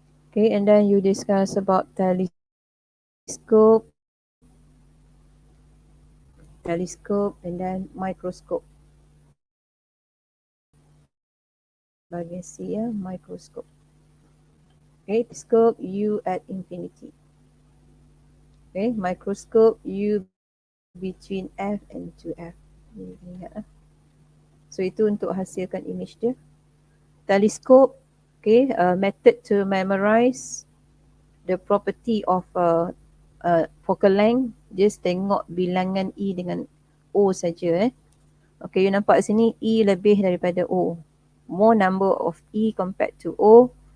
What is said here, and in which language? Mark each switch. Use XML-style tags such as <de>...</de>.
<en>Okay, and then you discuss about telescope, and then microscope.</en> <ms>Bagian C ya,</ms> <en>microscope. Okay, telescope U at infinity. Okay, microscope U between F and 2F.</en> <ms>Ingat. So itu untuk hasilkan image dia.</ms> <en>Telescope, okay, method to memorize the property of focal length.</en> <ms>Just tengok bilangan E dengan O saja.</ms> <en>Okay,</en> <ms>you nampak sini E lebih daripada O.</ms> <en>More number of E compared to O.</en>